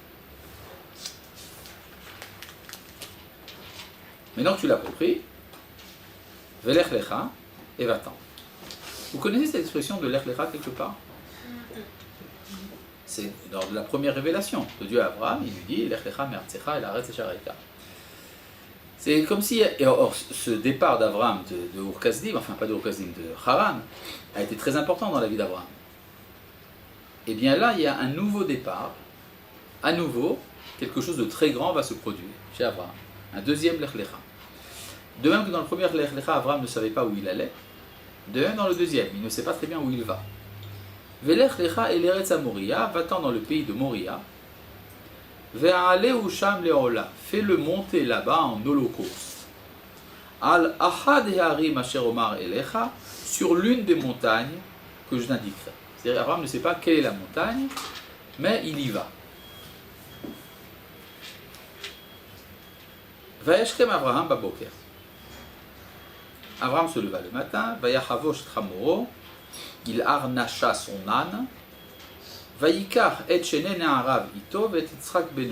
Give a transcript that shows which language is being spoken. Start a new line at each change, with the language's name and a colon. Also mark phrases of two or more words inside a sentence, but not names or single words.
French: Maintenant que tu l'as compris,
Hebrew: ולך לך
French: et va-t'en. Vous connaissez cette expression de
Hebrew: לך לך
French: quelque part? C'est lors de la première révélation de Dieu à Abraham, il lui dit
Hebrew: לך לך מארצך אל הארץ אשר אראך.
French: C'est comme si, or, ce départ d'Abraham de Ur Kasdim, enfin pas de Ur Kasdim, de Haran, a été très important dans la vie d'Abraham. Et bien là, il y a un nouveau départ, à nouveau, quelque chose de très grand va se produire chez Abraham. Un deuxième
Hebrew: לך לך.
French: De même que dans le premier
Hebrew: לך לך,
French: Abraham ne savait pas où il allait, de même dans le deuxième, il ne sait pas très bien où il va.
Hebrew: ולך לך אל ארץ מוריה,
French: va-t'en dans le pays de Moria,
Hebrew: והעלהו שם לעולה,
French: fais-le monter là-bas en holocauste.
Hebrew: על אחד ההרים אשר אמר אליך,
French: sur l'une des montagnes que je t'indiquerai. C'est-à-dire, Abraham ne sait pas quelle est la montagne, mais il y va.
Hebrew: וישכם אברהם בבקר.
French: Abraham se leva le matin,
Hebrew: ויחבש את חמורו,
French: il harnacha son âne,
Hebrew: ויקח את שני נעריו אתו ואת יצחק בנו.